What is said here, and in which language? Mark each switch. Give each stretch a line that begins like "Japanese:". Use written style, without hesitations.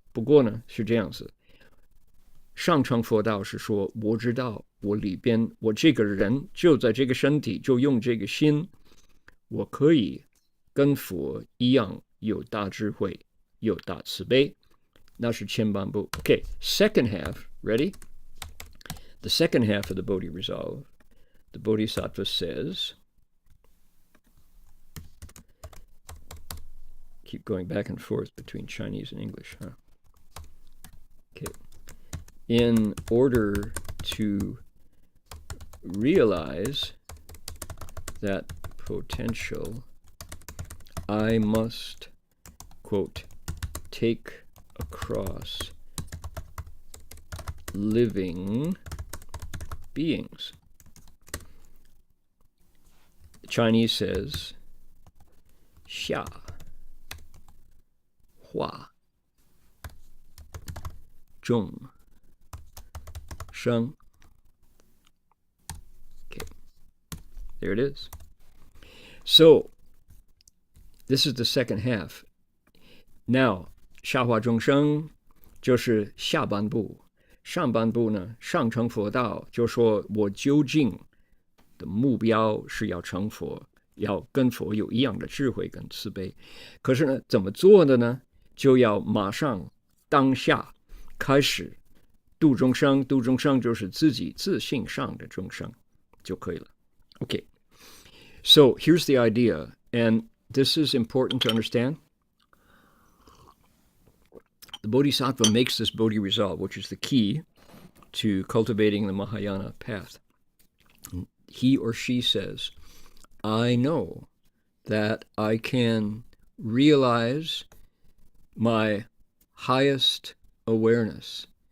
Chinese: 不过呢，是这样子，上乘佛道是说，我知道我里边，我这个人就在这个身体，就用这个心，我可以跟佛一样有大智慧，有大慈悲，那是前半部。
English: Okay, second half, ready? The second half of the Bodhi resolve, the Bodhisattva says, keep going back and forth between Chinese and English, huh? Okay. In order to realize that potential, I must, quote, take across living beings. The Chinese says,
Chinese: 下化众生.
English: Okay, there it is. So, this is the second half.
Chinese: Now, 下化众生就是下半部，上半部呢，上乘佛道，就说我究竟的目标是要成佛，要跟佛有一样的智慧跟慈悲。可是呢，怎么做的呢？就要马上当下开始度众生，度众生就是自己自性上的众生就可以了。
English: Okay, so here's the idea, and this is important to understand. The Bodhisattva makes this Bodhi resolve, which is the key to cultivating the Mahayana path. He or she says, I know that I can realize my highest awareness.